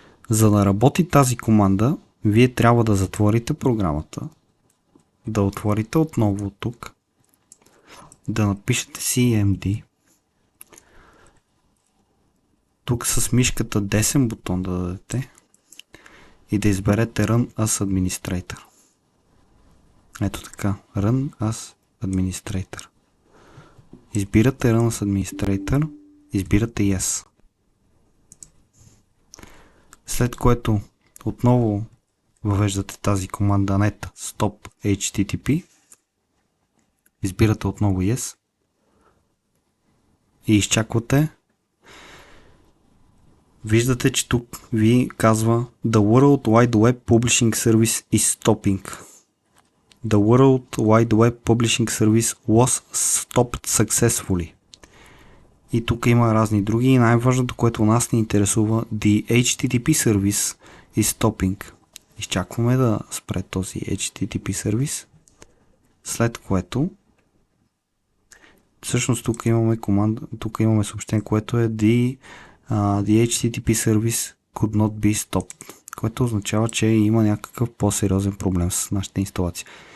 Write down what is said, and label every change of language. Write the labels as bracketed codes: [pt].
[bg] За да работи тази команда, вие трябва да затворите програмата, да отворите отново от тук, да напишете CMD, тук с мишката десен бутон да дадете и да изберете Run as Administrator. Ето така, Run as Administrator. Избирате Run as Administrator, избирате Yes. След което отново въвеждате тази команда net stop HTTP. Избирате отново Yes. И изчаквате. Виждате, че тук ви казва [en] The World Wide Web Publishing Service is stopping. The World Wide Web Publishing Service was stopped successfully. [bg] И тук има разни други. И най-важното, което нас ни интересува, [en] The HTTP Service is stopping. [bg] изчакваме да спре този HTTP сервис, след което всъщност тук имаме команда, тук имаме съобщение, което е [en] the HTTP service could not be stopped, [bg] което означава, че има някакъв по-сериозен проблем с нашата инсталация.